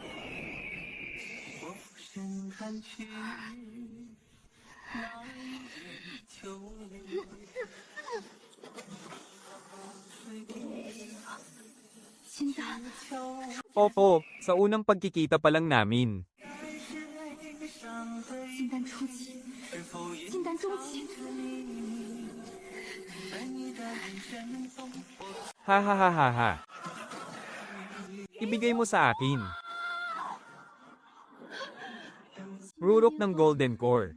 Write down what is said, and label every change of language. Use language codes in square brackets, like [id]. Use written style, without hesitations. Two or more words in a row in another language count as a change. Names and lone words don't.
[tl] Opo, sa unang pagkikita pa lang namin. [zh] 金丹初期，金丹中期， Ha ha ha ha ha. [tl] Ibigay mo sa akin. Rurok ng [en] Golden Core.